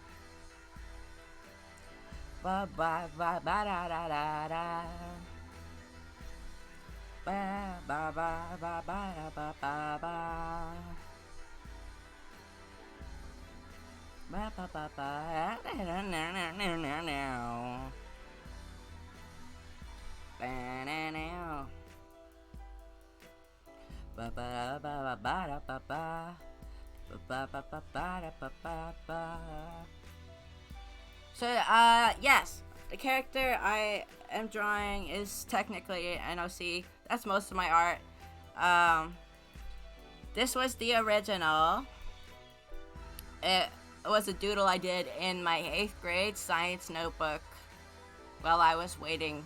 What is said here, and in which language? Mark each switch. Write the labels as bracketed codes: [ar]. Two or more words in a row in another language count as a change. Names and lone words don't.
[en] Ba ba ba ba da da da da. Ba ba ba ba ba da ba ba ba. Ba ba ba ba. Na na na na na na. Ba na na. Ba ba ba ba ba da ba ba. Ba ba ba ba da ba ba ba. So, yes, the character I am drawing is technically an OC. That's most of my art. This was the original. It was a doodle I did in my 8th grade science notebook while I was waiting.